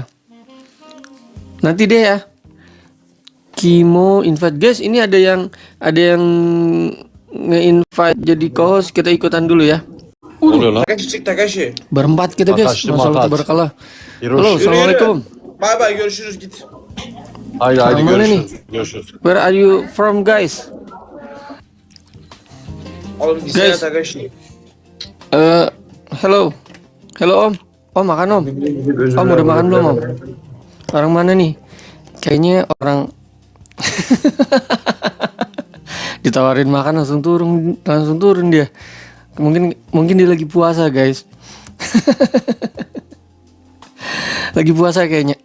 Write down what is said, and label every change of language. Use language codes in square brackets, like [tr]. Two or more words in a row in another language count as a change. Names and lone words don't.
[id] Nanti deh ya. Kimo invite guys, ini ada yang nge-invite jadi co-host, kita ikutan dulu ya. Takashi. Berempat kita guys. Masalah tabarakallah. Halo, assalamualaikum. [en] Bye bye, [tr] görüşürüz git. Haydi [id] Mana nih? [tr] görüşürüz. [en] Where are you from guys? [tr] Oğlum Guys. gitsene Takashi. [id] Hello Om. Om makan Om. Om udah makan belum Om? Orang mana nih? Kayaknya orang ditawarin makan langsung turun dia. Mungkin dia lagi puasa guys. Lagi puasa kayaknya.